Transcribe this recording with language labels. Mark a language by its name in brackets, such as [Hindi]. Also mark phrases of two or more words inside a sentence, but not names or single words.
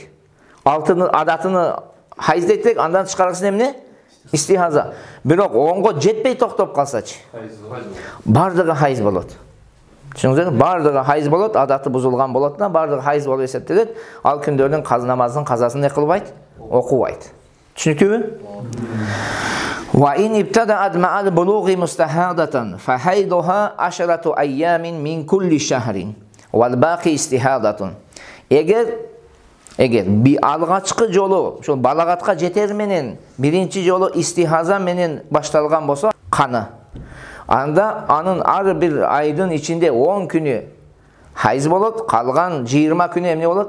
[Kyrgyz] 6-ны адатыны хайыз дейт элек, андан тышкаркысы эмне? Истихаза. Бирок 10го жетпей токтоп калсачы, бардыгы хайыз болот. Түшүндүңүзбү? Бардыгы хайыз болот, адаты бузулган болот да, бардыгы хайыз болуп эсептелет. Ал күндөрдүн намазынын казасын не кылбайт? Окубайт. Түшүнүктүүбү? [Arabic] وإن ابتدأت مع البلوغ مستحاضة فحيضها 10 أيام من كل شهر والباقي استحاضة. [Kyrgyz] Эгер алгачкы жолу ошол балагатка жетер менен биринчи жолу истихаза менен башталган болсо каны, анда анын ар бир айдын ичинде 10 күнү хайыз болот, калган 20 күнү эмне болот?